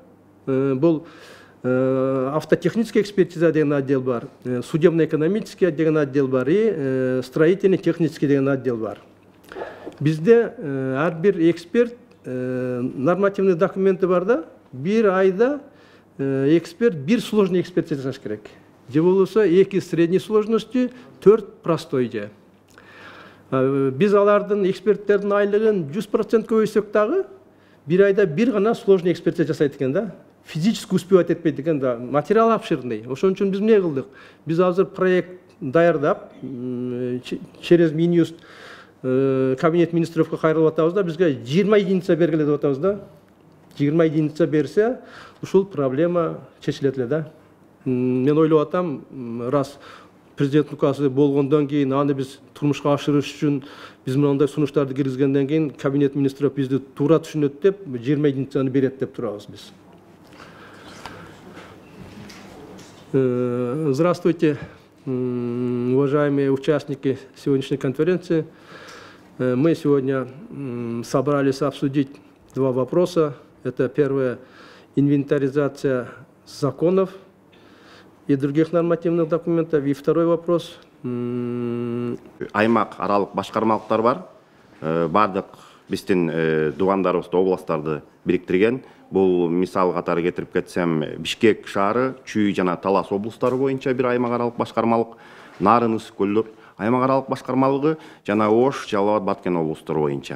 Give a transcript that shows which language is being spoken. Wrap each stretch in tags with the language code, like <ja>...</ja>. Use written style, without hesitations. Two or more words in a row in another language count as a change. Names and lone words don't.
<ky>Бул автотехнический экспертиза деген отдел бар, судебно-экономический деген отдел бар и строительно-технический деген отдел бар. Бизде ар бир эксперт нормативный документи бар да, 1 айда эксперт 1 сложный экспертиза жасаш керек. Же болбосо 2</ky> <ru>средней сложности,</ru> <ky>4 простой же. Биз алардын эксперттердин айлыгын 100% көбөйсөк дагы 1 айда 1 гана сложный экспертиза жасайт экен да.</ky> <ru>Физически успевать</ru> <ky>этпейт экен да.</ky> <ru>Материал обширный.</ru> <ky>Ошон үчүн биз эмне кылдык? Биз азыр проект даярдап, через Минюст кабинет министровго кайрылып атабыз да, бизге 20 единица бергиле деп атабыз да. 20 единица берсе, ушул проблема чечилет эле да. Мен ойлоп атам, раз президент указы болгондон кийин аны биз турмушка ашырыш үчүн биз мындай сунуштарды киргизгенден кийин</ky> <ru>кабинет министров</ru> <ky>бизди туура түшүнөт деп 20 единицаны берет деп турабыз биз.</ky> <ru>Здравствуйте, уважаемые участники сегодняшней конференции. Мы сегодня собрались обсудить 2 вопроса. Это первое – инвентаризация законов и других нормативных документов. И второй вопрос.</ru> <ky>Аймак аралык башкармалыктар бар. Бардык биздин дубандарыбызды, областтарды бириктирген. Бул мисал катары кетирип кетсем, Бишкек шаары, Чүй жана Талас облустары боюнча бир аймак аралык башкармалык, Нарын, Ысык көлдөр аймак аралык башкармалыгы жана Ош, Жалал Абад, Баткен облустары боюнча.</ky>